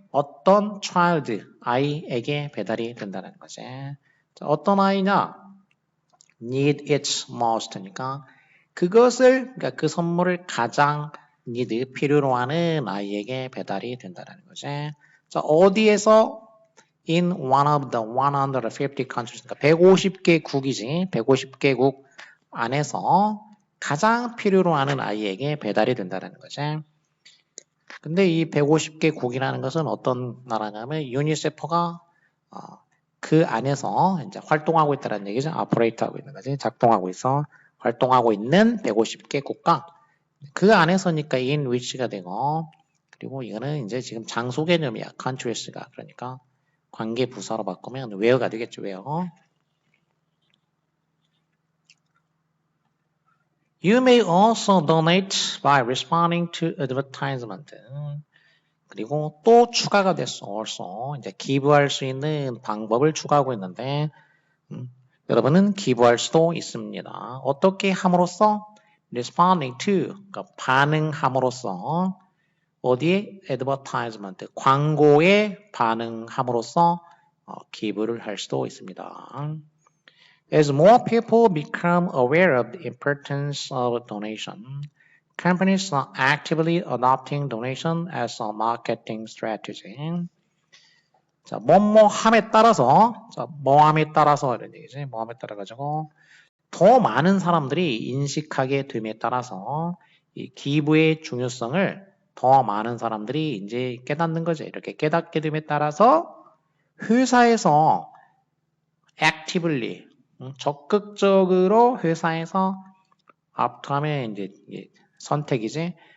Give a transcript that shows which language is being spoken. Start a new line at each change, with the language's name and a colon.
Korean: 어떤 child, 아이에게 배달이 된다는 거지. 자, 어떤 아이냐?
English: need it most
Korean: 니까 그러니까 그 선물을 가장 need, 필요로 하는 아이에게 배달이 된다는 거지. 자, 어디에서?
English: in one of the 150 countries,
Korean: 그러니까 150개국이지. 150개국 안에서 가장 필요로 하는 아이에게 배달이 된다는 거지. 근데 이 150개국이라는 것은 어떤 나라냐면 유니세프가 그 안에서 이제 활동하고 있다는 얘기죠. 오퍼레이트하고 있는 거지. 작동하고 있어. 활동하고 있는 150개 국가. 그 안에서니까 in which가 되고, 그리고 이거는 이제 지금 장소 개념이야. countries가. 그러니까 관계 부사로 바꾸면 where가 되겠죠. where.
English: You may also donate by responding to advertisement.
Korean: 그리고 또 추가가 됐어. also. 이제 기부할 수 있는 방법을 추가하고 있는데, 여러분은 기부할 수도 있습니다. 어떻게 함으로써?
English: responding to,
Korean: 그러니까 반응함으로써, 어디에? advertisement, 광고에 반응함으로써 기부를 할 수도 있습니다.
English: As more people become aware of the importance of donation, companies are actively adopting donation as a marketing strategy.
Korean: 자, 뭐뭐함에 따라서, 자, 뭐함에 따라서 이런 얘기지. 뭐함에 따라 가지고 더 많은 사람들이 인식하게 됨에 따라서 이 기부의 중요성을 더 많은 사람들이 이제 깨닫는 거죠. 이렇게 깨닫게 됨에 따라서 회사에서 actively 적극적으로 회사에서 opt하면 이제 선택이지.